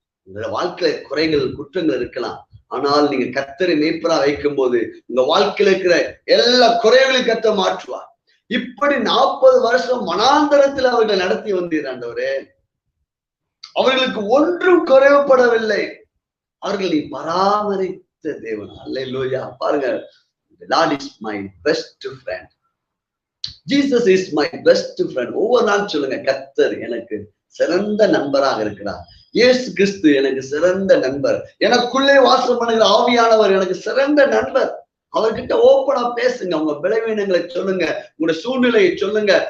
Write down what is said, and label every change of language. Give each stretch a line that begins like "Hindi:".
Tamil: உங்க வாழ்க்கையில குறைகள் குற்றங்கள் இருக்கலாம், ஆனால் நீங்க கர்த்தரை மேய்ப்பரா வைக்கும் போது உங்க வாழ்க்கையில இருக்கிற எல்லா குறைகளையும் கர்த்தர் மாற்றுவார். இப்படி 40 வருஷம் வனாந்தரத்தில் அவர்கள் நடத்தி வந்தீர் ஆண்டவரே. அவர்களுக்கு ஒன்றும் குறைவுபடவில்லை, அவர்களை பராமரித்த தேவன். அல்லேலூயா. பாருங்க,
English: the Lord is my best friend. Jesus is my best friend.
Tamil: ஒவ்வொரு நாள் சொல்லுங்க, கர்த்தர் எனக்கு சிறந்த நண்பராக இருக்கிறார். இயேசு கிறிஸ்து எனக்கு சிறந்த நண்பர். எனக்குள்ளே வாசம் பண்ணுகிற ஆவியானவர் எனக்கு சிறந்த நண்பர். அவர்கிட்ட ஓப்பனா பேசுங்க. உங்க பலவீனங்களை சொல்லுங்க, உங்களோட சூழ்நிலையை சொல்லுங்க.